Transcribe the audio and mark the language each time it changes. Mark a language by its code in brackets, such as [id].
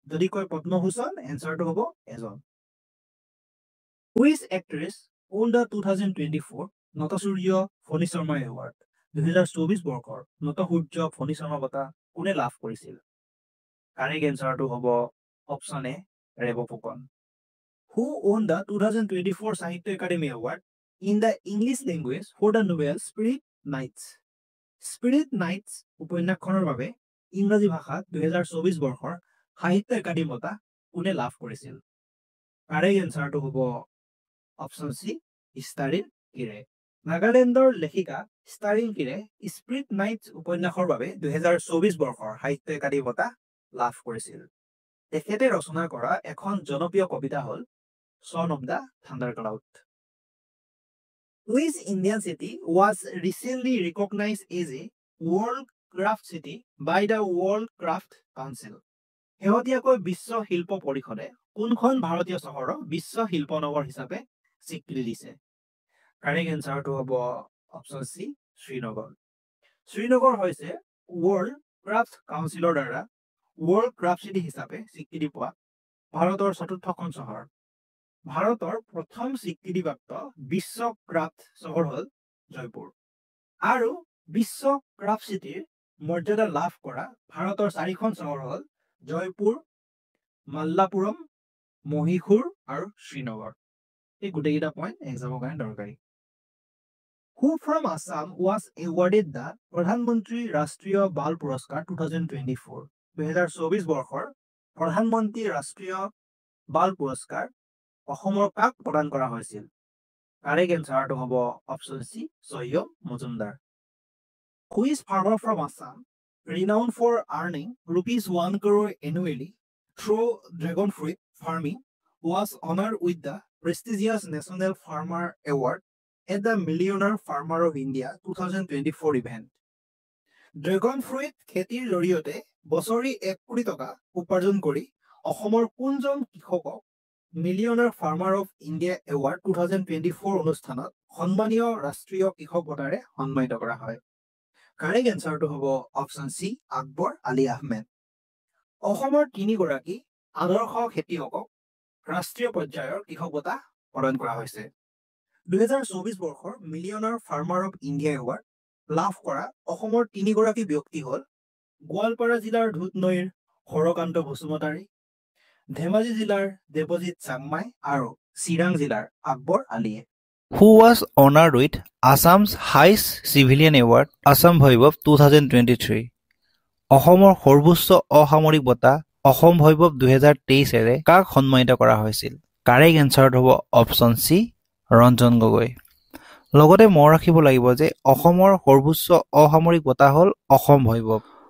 [as] যদি কয় পদ্মভূষণ, এনচাৰটো হ'ব 1 জন। [en] Which actress won the 2024 Natasurya Phani Sarma award? [as] 2024 বৰ্ষৰ নটসূৰ্য ফণী শৰ্মা বঁটা কোনে লাভ কৰিছিল? কাৰেক্ট এনচাৰটো হ'ব option A ৰেৱ Phukan. [en] Who won the 2024 Sahitya Akademi award in the English language for the novel Spirit Nights? [as] Spirit Nights উপন্যাসখনৰ বাবে ইংৰাজী ভাষাত 2024 বৰ্ষৰ সাহিত্য একাডেমী বঁটা কোনে লাভ কৰিছিল? কাৰেক্ট এনচাৰটো হ'ব অপশ্যন চি ষ্টাৰিন কিৰে। নাগালেণ্ডৰ লেখিকা ষ্টাৰিন কিৰে স্পিৰিট নাইটছ উপন্যাসৰ বাবে 2024 বৰ্ষৰ সাহিত্য একাডেমী বঁটা লাভ কৰিছিল। তেখেতে ৰচনা কৰা এখন জনপ্ৰিয় কবিতা হ'ল Son of the Thundercloud. [en] Which Indian city was recently recognized as a World Craft City by the World Craft Council? [as] শেহতীয়াকৈ বিশ্ব শিল্প পৰিষদে কোনখন ভাৰতীয় চহৰক বিশ্ব শিল্প নগৰ হিচাপে স্বীকৃতি দিছে? কাৰেক্ট এনচাৰটো হ'ব অপশ্যন চি শ্ৰীনগৰ। শ্ৰীনগৰ হৈছে ৱৰ্ল্ড ক্ৰাফ্ট কাউন্সিলৰ দ্বাৰা ৱৰ্ল্ড ক্ৰাফ্ট চিটি হিচাপে স্বীকৃতি পোৱা ভাৰতৰ 4ৰ্থখন চহৰ। ভাৰতৰ প্ৰথম স্বীকৃতিপ্ৰাপ্ত বিশ্ব ক্ৰাফ্ট চহৰ হ'ল জয়পুৰ। আৰু বিশ্ব ক্ৰাফ্ট চিটিৰ মৰ্যাদা লাভ কৰা ভাৰতৰ 4খন চহৰ হ'ল জয়পুৰ, মাল্লাপুৰম, মহীশূৰ আৰু শ্ৰীনগৰ। এই গোটেইকেইটা পইণ্ট এক্সামৰ কাৰণে দৰকাৰী। [en] Who from Assam was awarded the Pradhan Mantri Rashtriya Bal Puraskar 2024? [as] 2024 বৰ্ষৰ প্ৰধানমন্ত্ৰী ৰাষ্ট্ৰীয় বাল পুৰস্কাৰ অসমৰ কাক প্ৰদান কৰা হৈছিল? কাৰেক্ট এনচাৰটো হ'ব option C Syed Majumdar. [en] Who is farmer from Assam renowned for earning ₹1 crore annually through dragon fruit farming was honored with the prestigious National Farmer Award at the Millionaire Farmer of India 2024 event? [as] Dragon fruit খেতিৰ জৰিয়তে বছৰি 1 কোটি টকা উপাৰ্জন কৰি অসমৰ কোনজন কৃষকক millionaire farmer of India award 2024 অনুষ্ঠানত সন্মানীয় ৰাষ্ট্ৰীয় কৃষক বঁটাৰে সন্মানিত কৰা হয়? কাৰেক্ট এনচাৰটো হ'ব অপশ্যন চি আকবৰ আলী আহমেদ। অসমৰ 3 গৰাকী আদৰ্শ খেতিয়কক ৰাষ্ট্ৰীয় পৰ্যায়ৰ কৃষক বঁটা প্ৰদান কৰা হৈছে। 2024 বৰ্ষৰ millionaire farmer of India award লাভ কৰা অসমৰ 3 গৰাকী ব্যক্তি হ'ল গোৱালপাৰা জিলাৰ ধুতনৈৰ হৰকান্ত বসুমতাৰী, ধেমাজি জিলাৰ দেৱজিৎ চাংমাই আৰু চিৰাং জিলাৰ আকবৰ আলীয়ে। [en] Who was honored with Assam's highest civilian award, Assam Bhaibhav 2023? [as] অসমৰ সৰ্বোচ্চ অসামৰিক বঁটা অসম বৈভৱ 2023 কাক সন্মানিত কৰা হৈছিল? কাৰেক্ট এনচাৰটো হ'ব অপশ্যন চি ৰঞ্জন গগৈ। লগতে মনত ৰাখিব লাগিব যে অসমৰ সৰ্বোচ্চ অসামৰিক বঁটা হ'ল অসম বৈভৱ।